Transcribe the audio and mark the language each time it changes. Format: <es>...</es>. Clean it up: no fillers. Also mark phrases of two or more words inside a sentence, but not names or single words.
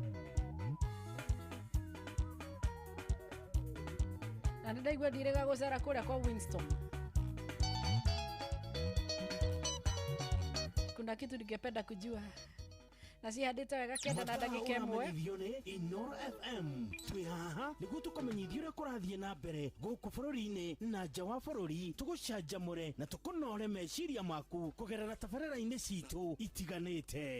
<ki>na ndaigua ndirega gũcera kũrĩa kwa Winston.</ki> <sw>Kuna kitu ningependa kujua</sw> <ki>na cihandĩte wega kenda na ndagĩka ĩmwe. Inoro FM twĩ haha nĩguo tũkamenyithia ũrĩa kũrathiĩ na mbere gũkũ bũrũri-inĩ na nja wa bũrũri, tũgũcanjamũre na tũkũnore meciria maku kũgerera tabarĩra-inĩ citũ itiganĩte.</ki>